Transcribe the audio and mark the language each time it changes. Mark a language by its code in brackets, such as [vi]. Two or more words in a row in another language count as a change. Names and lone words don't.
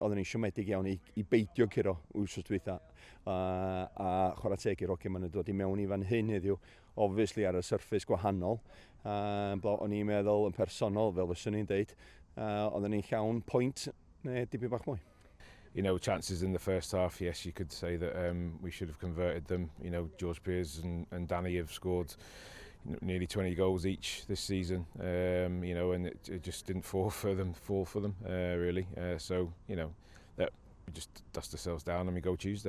[cy] oedden ni'n siomedig iawn i beidio curo wsos dwytha. A chwarae teg i'r hogyn ma'n dod i mewn i fan hyn heddiw, obviously ar y surface gwahanol. O'n i'n meddwl yn personol, fel fyswn ni'n deud, oedden ni'n llawn pwynt neu dipyn bach mwy. [en] You know, chances in the first half, yes, you could say that we should have converted them. You know, George Pearce and Danny have scored nearly 20 goals each this season, you know, and it just didn't fall for them, really. So, you know, that we just dust ourselves down and we go Tuesday.